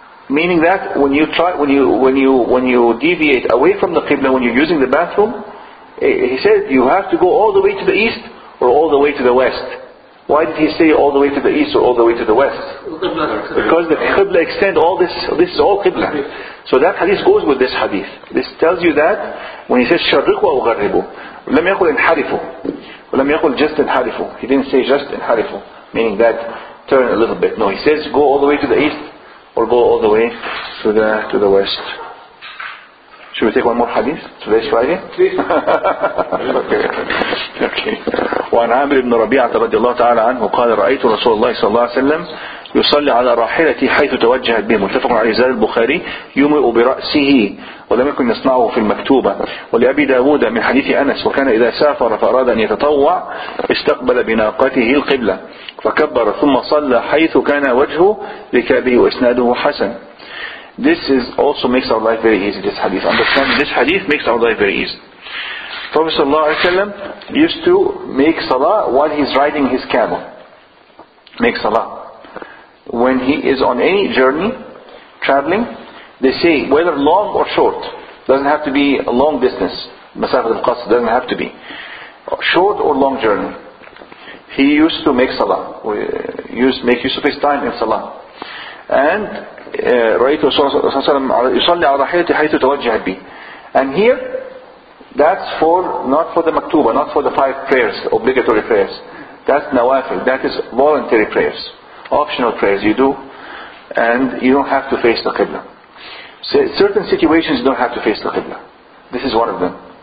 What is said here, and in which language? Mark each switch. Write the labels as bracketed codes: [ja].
[en] Meaning that when you deviate away from the Qibla when you're using the bathroom, he said you have to go all the way to the east or all the way to the west. Why did he say all the way to the east or all the way to the west? Because the Qibla extend all this. This is all Qibla. So that hadith goes with this hadith. This tells you that when he says [ar] شَرِّقُوا أَوْ غَرِّبُوا, لم يقل انحرفوا, ولم يقل [en] just انحرفوا. He didn't say just انحرفوا, meaning that turn a little bit. No, he says go all the way to the east or go all the way to the west. Should we take one more hadith? Today's Friday? Okay. [ar] وعن عامر بن ربيعة رضي الله تعالى عنه قال رأيت رسول الله صلى الله عليه وسلم يصلي على راحلته حيث توجهت به. متفق عليه. زاد البخاري يومئ برأسه ولم يكن يصنعه في المكتوبة. ولأبي داود من حديث أنس وكان إذا سافر فأراد أن يتطوع استقبل بناقته القبلة فكبر ثم صلى حيث كان وجهه ركابه وإسناده حسن. [en] This is also makes our life very easy. This hadith, understanding this hadith makes our life very easy. Prophet ﷺ used to make salah while he's riding his camel. Make salah. When he is on any journey, traveling, they say whether long or short, doesn't have to be a long distance. Masafat al-Qasr doesn't have to be short or long journey. He used to make salah. Make use of his time in salah. And [ar] رأيت رسول الله صلى الله عليه وسلم يصلي على راحلته حيث توجه به. [en] And here That's not for the maktuba, not for the 5 prayers, obligatory prayers. That's nawafil. That is voluntary prayers, optional prayers you do, and you don't have to face the Qibla. So certain situations you don't have to face the Qibla. This is one of them.